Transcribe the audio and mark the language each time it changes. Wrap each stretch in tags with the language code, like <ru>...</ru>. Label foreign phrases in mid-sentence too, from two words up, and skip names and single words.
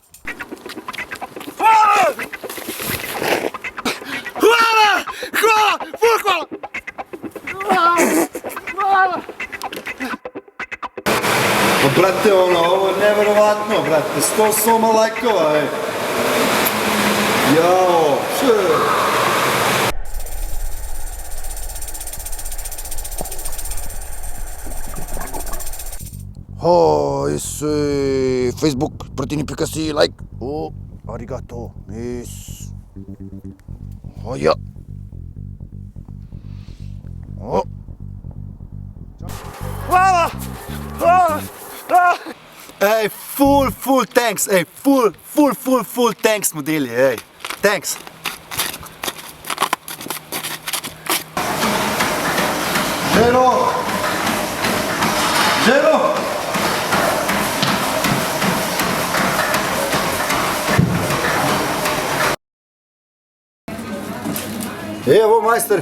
<bs>Pa brate, ovo je nevjerovatno, brate, 100 soma lajkova, ej. Jao, Facebook, Proteini.si, like.</bs> <en>Oh, arigato, yes.</en> <bs>Oh, ja. Oh. Hvala! Hvala! Ej,</bs> <en>full thanks, ej, full thanks,</en> <bs>modeli, ej, thanks. Želo! Evo, majster.</bs>